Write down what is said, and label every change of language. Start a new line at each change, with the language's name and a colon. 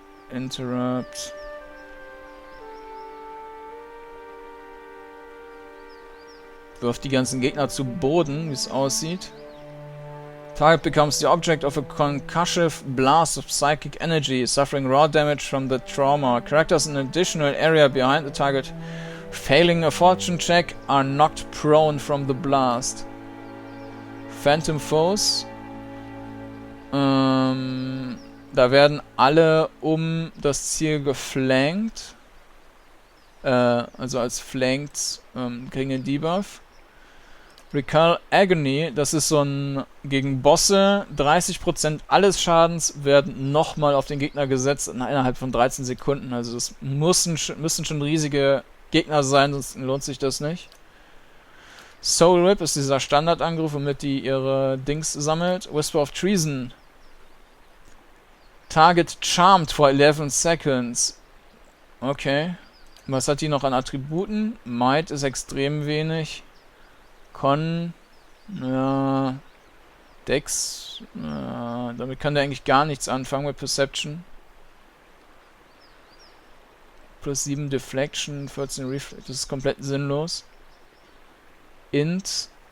English: Interrupt.
German: Wirft die ganzen Gegner zu Boden, wie es aussieht.
English: Target becomes the object of a concussive blast of psychic energy, suffering raw damage from the trauma. Characters in an additional area behind the target failing a fortune check are knocked prone from the blast. Phantom Foes.
German: Da werden alle um das Ziel geflankt. Also als Flanked kriegen den Debuff. Recall Agony, das ist so ein gegen Bosse. 30% alles Schadens werden nochmal auf den Gegner gesetzt innerhalb von 13 Sekunden. Also das müssen schon riesige Gegner sein, sonst lohnt sich das nicht. Soul Rip ist dieser Standardangriff, womit die ihre Dings sammelt.
English: Whisper of Treason. Target charmed for 11 seconds. Okay.
German: Was hat die noch an Attributen? Might ist extrem wenig. Con. Ja. Dex. Ja, damit kann der eigentlich gar nichts anfangen mit Perception. Plus 7 Deflection, 14 Reflex. Das ist komplett sinnlos. Int.